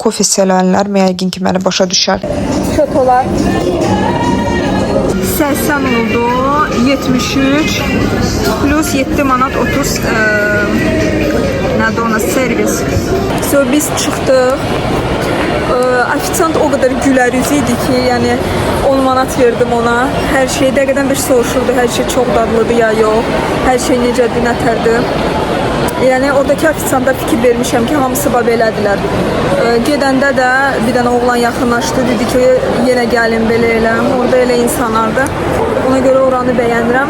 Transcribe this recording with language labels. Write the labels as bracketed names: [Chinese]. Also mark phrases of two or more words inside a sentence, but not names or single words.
[Azerbaijani] Kofe sevənlər yəqin ki, məni başa düşər. Şotolar 80 oldu, 73 plus 7 manat 30 nədir ona servis. Sonra biz çıxdıq. [Turkish] Ofisiant o kadar güler yüzüydü ki, yani 10 manat verdim ona. [Azerbaijani] Her şey dəqiqədən bir soruşurdu, her şey çok dadlıdır ya yok, her şey necədir, nətərdir. Yani oradaki ofisanta fikir vermişəm ki, hamısı belədilər. Gedəndə də bir dənə oğlan yaxınlaşdı, dedi ki, yenə gəlin belə elə. Orada elə insanlardı. Ona görə oranı bəyənirəm.